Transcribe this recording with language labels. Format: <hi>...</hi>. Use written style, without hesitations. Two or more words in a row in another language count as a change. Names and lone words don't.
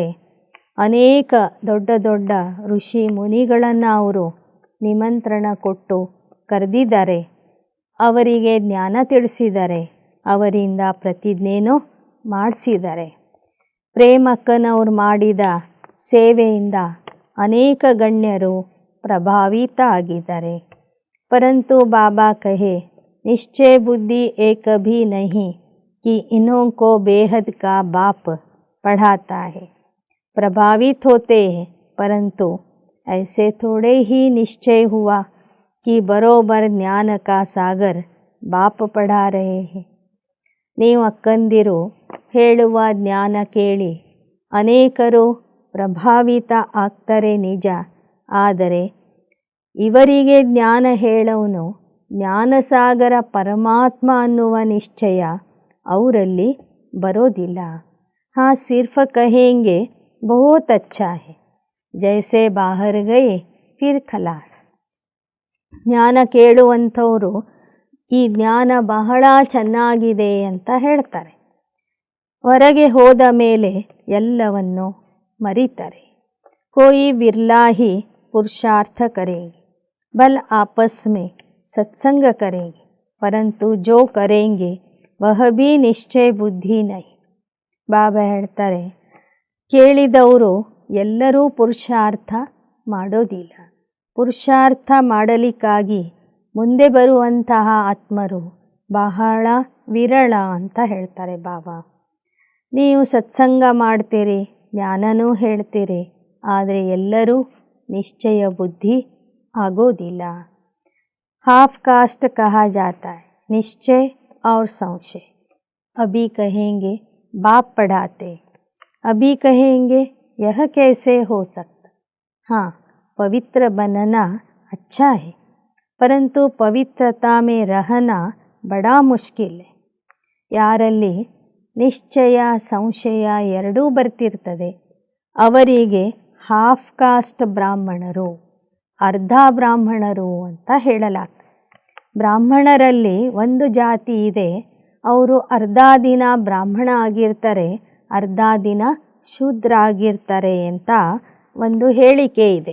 <kn>ಅನೇಕ ದೊಡ್ಡ ದೊಡ್ಡ ಋಷಿ ಮುನಿಗಳನ್ನು ಅವರು ನಿಮಂತ್ರಣ ಕೊಟ್ಟು ಕರೆದಿದ್ದಾರೆ. ಅವರಿಗೆ ಜ್ಞಾನ ತಿಳಿಸಿದ್ದಾರೆ, ಅವರಿಂದ ಪ್ರತಿಜ್ಞೆನೂ ಮಾಡಿಸಿದ್ದಾರೆ. ಪ್ರೇಮಕ್ಕನವರು ಮಾಡಿದ ಸೇವೆಯಿಂದ ಅನೇಕ ಗಣ್ಯರು ಪ್ರಭಾವಿತ ಆಗಿದ್ದಾರೆ.</kn> <hi>परंतु बाबा कहे निश्चय बुद्धि एक भी नहीं कि इन्हों को बेहद का बाप पढ़ाता है. प्रभावित होते हैं, परंतु ऐसे थोड़े ही निश्चय हुआ कि बरोबर ज्ञान का सागर बाप पढ़ा रहे हैं.</hi> <kn>ನೀವು ಅಕ್ಕಂದಿರು ಹೇಳುವ ಜ್ಞಾನ ಕೇಳಿ ಅನೇಕರು ಪ್ರಭಾವಿತ ಆಗ್ತಾರೆ ನಿಜ. ಆದರೆ ಇವರಿಗೆ ಜ್ಞಾನ ಹೇಳೋನು ಜ್ಞಾನಸಾಗರ ಪರಮಾತ್ಮ ಅನ್ನುವ ನಿಶ್ಚಯ ಅವರಲ್ಲಿ ಬರೋದಿಲ್ಲ.</kn> <hi>हाँ सिर्फ कहेंगे बहुत अच्छा है, जैसे बाहर गए फिर खलास.</hi> <kn>ಜ್ಞಾನ ಕೇಳುವಂಥವರು ಈ ಜ್ಞಾನ ಬಹಳ ಚೆನ್ನಾಗಿದೆ ಅಂತ ಹೇಳ್ತಾರೆ. ಹೊರಗೆ ಹೋದ ಮೇಲೆ ಎಲ್ಲವನ್ನು ಮರೀತಾರೆ.</kn> <hi>कोई बिरला ही पुरुषार्थ करेंगे, बल आपस में सत्संग करेंगे, परंतु जो करेंगे वह भी निश्चय बुद्धि नहीं.</hi> <kn>ಬಾಬಾ ಹೇಳ್ತಾರೆ, ಕೇಳಿದವರು ಎಲ್ಲರೂ ಪುರುಷಾರ್ಥ ಮಾಡೋದಿಲ್ಲ. ಪುರುಷಾರ್ಥ ಮಾಡಲಿಕ್ಕಾಗಿ ಮುಂದೆ ಬರುವಂತಹ ಆತ್ಮರು ಬಹಳ ವಿರಳ ಅಂತ ಹೇಳ್ತಾರೆ ಬಾಬಾ. ನೀವು ಸತ್ಸಂಗ ಮಾಡ್ತೀರಿ, ಜ್ಞಾನನೂ ಹೇಳ್ತೀರಿ, ಆದರೆ ಎಲ್ಲರೂ ನಿಶ್ಚಯ ಬುದ್ಧಿ ಆಗೋದಿಲ್ಲ.</kn> <en>half caste</en> <hi>कहा जाता है, निश्चय और संशय. अभी कहेंगे बाप पढ़ाते, अभी कहेंगे यह कैसे हो सकता. हाँ, पवित्र बनना अच्छा है, परंतु पवित्रता में रहना बड़ा मुश्किल है.</hi> <kn>ಯಾರಲ್ಲಿ ನಿಶ್ಚಯ ಸಂಶಯ ಎರಡೂ ಬರ್ತಿರ್ತದೆ ಅವರಿಗೆ</kn> <en>half caste</en> <kn>ಬ್ರಾಹ್ಮಣರು, ಅರ್ಧ ಬ್ರಾಹ್ಮಣರು ಅಂತ ಹೇಳಲಾಗ್ತದೆ. ಬ್ರಾಹ್ಮಣರಲ್ಲಿ ಒಂದು ಜಾತಿ ಇದೆ, ಅವರು ಅರ್ಧ ದಿನ ಬ್ರಾಹ್ಮಣ ಆಗಿರ್ತಾರೆ, ಅರ್ಧ ದಿನ ಶೂದ್ರ ಆಗಿರ್ತಾರೆ ಅಂತ ಒಂದು ಹೇಳಿಕೆ ಇದೆ.</kn>